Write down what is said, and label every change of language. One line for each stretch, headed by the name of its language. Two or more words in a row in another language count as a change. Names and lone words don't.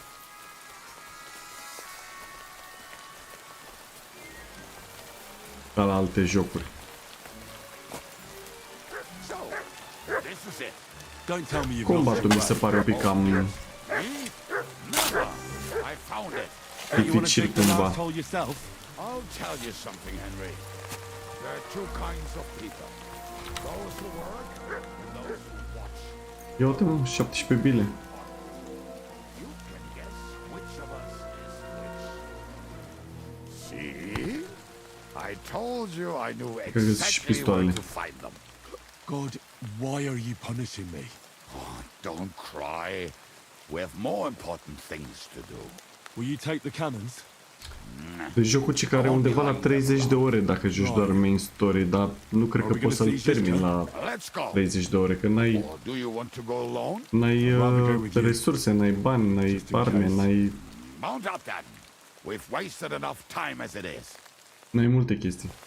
Romanian: Ca la alte jocuri. Combatul mi se pare un pic cam dificil cumva.
English: I'll tell you something, Henry. There are two kinds of people. Those who work and those who watch.
Romanian: Ia uite mă, 17 bile.
English: You can guess which of us is which. See? I told you I knew exactly where to find them. God, why are you punishing me? Oh, don't cry. We have more important things to do. Will you take the cannons?
Romanian: Deci jocul ce care are undeva la 30 de ore dacă joci doar
English: main story,
Romanian: dar nu cred că poți să-l termini la 30 de ore, că n-ai resurse, n-ai bani, n-ai arme, n-ai... N-ai multe chestii.